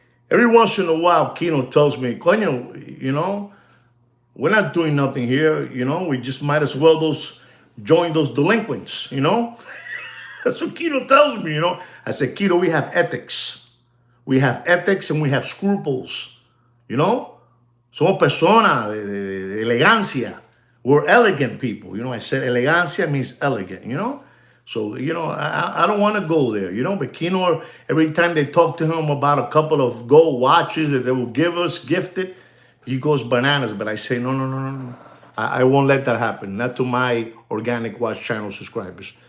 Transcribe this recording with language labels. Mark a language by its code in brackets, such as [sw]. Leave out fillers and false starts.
[en] Every once in a while, Kino tells me, [es] Coño, [en] you know, we're not doing nothing here. You know, we just might as well join those delinquents, you know? That's what Kino tells me, you know? I said, Kino, we have ethics. We have ethics and we have scruples, you know? [es] Somos personas de elegancia. [en] We're elegant people. You know, I said elegancia means elegant, you know? So, you know, I don't want to go there, you know? But Kino, every time they talk to him about a couple of gold watches that they will give us, gifted, he goes bananas. But I say, no. I won't let that happen. Not to my Organic Watch channel subscribers.